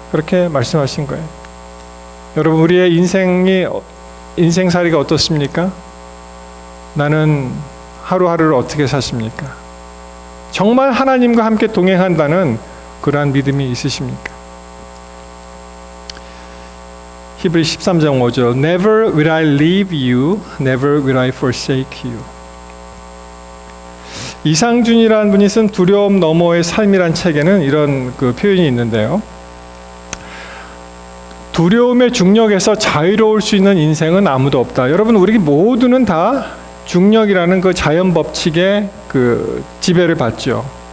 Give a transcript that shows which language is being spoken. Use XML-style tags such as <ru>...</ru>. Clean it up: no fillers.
<ko>그렇게 말씀하신 거예요. 여러분 우리의 인생살이가 어떻습니까? 나는 하루하루를 어떻게 사십니까? 정말 하나님과 함께 동행한다는 그러한 믿음이 있으십니까? 히브리 13장 5절</ko> <en>Never will I leave you, never will I forsake you.</en> <ko>이상준이라는 분이 쓴 두려움 너머의 삶이란 책에는 이런 그 표현이 있는데요. 두려움의 중력에서 자유로울 수 있는 인생은 아무도 없다. 여러분, 우리 모두는 다 중력이라는 그 자연 법칙의 그 지배를 받죠.</ko>